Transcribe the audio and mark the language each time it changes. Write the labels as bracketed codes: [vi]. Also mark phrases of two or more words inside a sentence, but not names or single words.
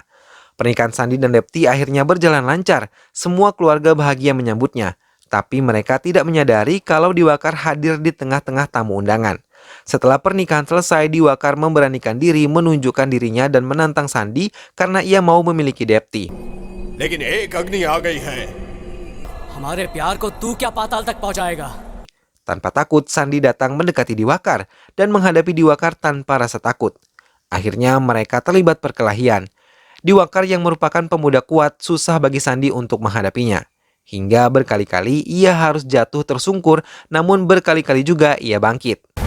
[id] Pernikahan Sandi dan Depti akhirnya berjalan lancar. Semua keluarga bahagia menyambutnya. Tapi mereka tidak menyadari kalau Diwakar hadir di tengah-tengah tamu undangan. Setelah pernikahan selesai, Diwakar memberanikan diri menunjukkan dirinya dan menantang Sandi karena ia mau memiliki Depti. [hi] लेकिन एक अग्नि आ गई है। हमारे प्यार को तू क्या पाताल तक पहुंचाएगा? [id] Tanpa takut, Sandi datang mendekati Diwakar dan menghadapi Diwakar tanpa rasa takut. Akhirnya mereka terlibat perkelahian. Diwakar yang merupakan pemuda kuat susah bagi Sandi untuk menghadapinya. Hingga berkali-kali ia harus jatuh tersungkur, namun berkali-kali juga ia bangkit.